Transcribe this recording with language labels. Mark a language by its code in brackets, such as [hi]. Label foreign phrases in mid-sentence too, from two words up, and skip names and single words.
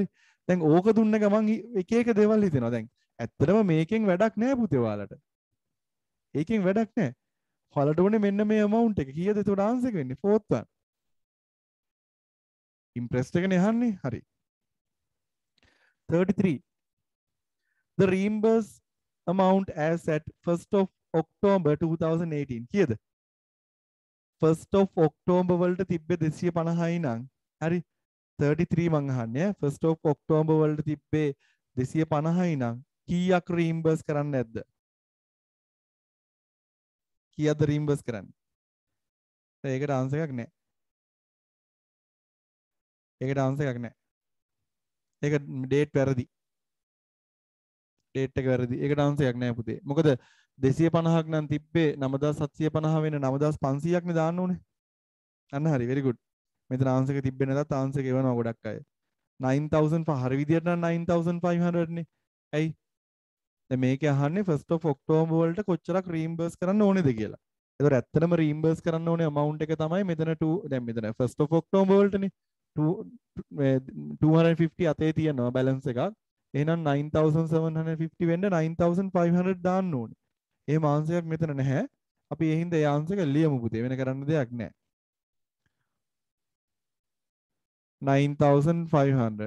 [si] දැන් ඕක දුන්න ගමන් එක එක දේවල් හිතෙනවා. දැන් ඇත්තටම මේකෙන් වැඩක් නැහැ පුතේ ඔයාලට. ඒකෙන් වැඩක් නැහැ. ඔයාලට ඕනේ මෙන්න මේ amount එක. කීයද ඒකට ආන්සර් එක වෙන්නේ? [en] 4th one. [si] ඉම්ප්‍රෙස්ඩ් එකනේ අහන්නේ. හරි. 33. [en] The reimbursed amount as at 1st of October 2018. [si] කීයද? 1st of October වලට තිබ්බේ 250යි නම් හරි 33 මං අහන්නේ 1st of October වලට තිබ්බේ 250යි නම් කීයක් රීම්බර්ස් කරන්න නැද්ද? කීයක්ද රීම්බර්ස් කරන්නේ? ඒකට ආන්සර් එකක් නැහැ. ඒකට ආන්සර් එකක් නැහැ. ඒක ඩේට් වැරදි. ඩේට් එක වැරදි. ඒකට ආන්සර් එකක් නැහැ පුතේ. මොකද 250ක් නම් තිබ්බේ 9750 වෙන 9500ක් නේ දාන්න ඕනේ. අන්න හරි [en] very good. [si] මෙතන ආන්සර් එක තිබ්බේ නැතත් ආන්සර් එක එවනවා ගොඩක් අය. 9000 හරි විදියට නම් 9500 නේ. ඇයි? දැන් මේකේ අහන්නේ 1st of October වලට කොච්චරක් රීම්බර්ස් කරන්න ඕනේද කියලා. ඒතකොට ඇත්තටම රීම්බර්ස් කරන්න ඕනේ amount එක තමයි මෙතන 2 දැන් මෙතන 1st of October වලටනේ 250 අතේ තියෙනවා බැලන්ස් එකක්. එහෙනම් 9750 වෙන්න 9500 දාන්න ඕනේ. එහෙම ආන්සර් එකක් මෙතන නැහැ. අපි ඒ හින්දා ඒ ආන්සර් එක ලියමු පුතේ. වෙන කරන්න දෙයක් නැහැ. 9500.